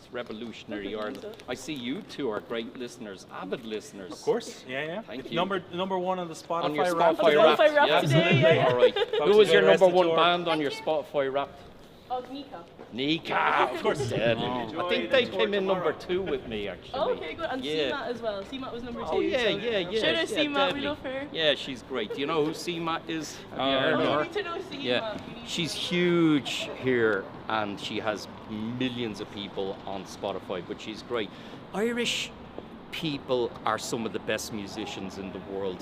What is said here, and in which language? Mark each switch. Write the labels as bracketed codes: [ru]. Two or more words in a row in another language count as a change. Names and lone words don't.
[en] Revolutionary Ireland. I see you two are great listeners, avid listeners. Of course. Yeah. Thank It's you. number one on the Spotify On your rap. Spotify Spotify Wrapped. Wrapped Yeah. today, yeah. All right. Who was your number one band on your Spotify Wrapped? Oh, Nika. Nika, of course. Dead. I think they came in number 2 with me actually. Oh, okay, good. And Yeah. CMAT as well. CMAT was number 2. Oh yeah. Shout out CMAT, we deadly. love her. Yeah, she's great. Do you know who CMAT is? Have you Oh, heard Oh, of you her? need to know CMAT. Yeah, she's huge here and she has millions of people on Spotify, but she's great. Irish people are some of the best musicians in the world.